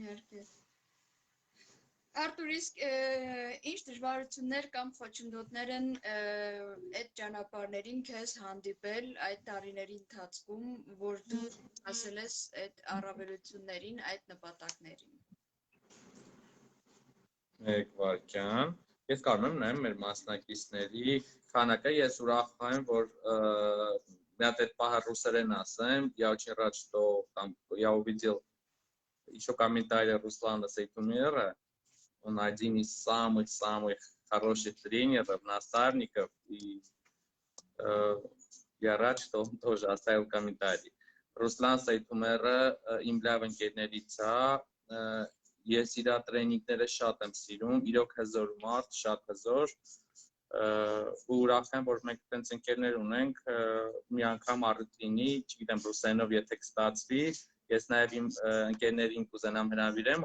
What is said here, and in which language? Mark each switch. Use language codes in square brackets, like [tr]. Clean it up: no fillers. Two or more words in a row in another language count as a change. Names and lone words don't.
[hy] Իհարկե։ Արտուր, իսկ ինչ դժվարություններ կամ խոչընդոտներ են այդ ճանապարհներին քեզ հանդիպել այդ տարիների ընթացքում, որ դու հասել ես այդ առավելություններին, այդ նպատակներին։ Մեկ վայրկյան։ Ես կարող եմ նայեմ մեր մասնակիցների քանակը, ես ուրախ եմ, որ մի հատ այդ պահը ռուսերեն ասեմ, [ru] я очень рад, что там я увидел еще комментарии Руслана Сейтумера. Он один из самых-самых хороших тренеров, наставников, и я рад, что он тоже оставил комментарий. [hy] Руслан Сейтумերը իմ լավ ընկերներից է, ես իր տրեյնինգները շատ եմ սիրում, իրոք հզոր մարդ, շատ հզոր, ու ուրախ եմ, որ մենք այդպես ընկերներ ունենք, մի անգամ առիթինի, չգիտեմ ռուսերենով եթե կստացվի, ես նաև իմ ընկերներին կուզենամ հրավիրեմ,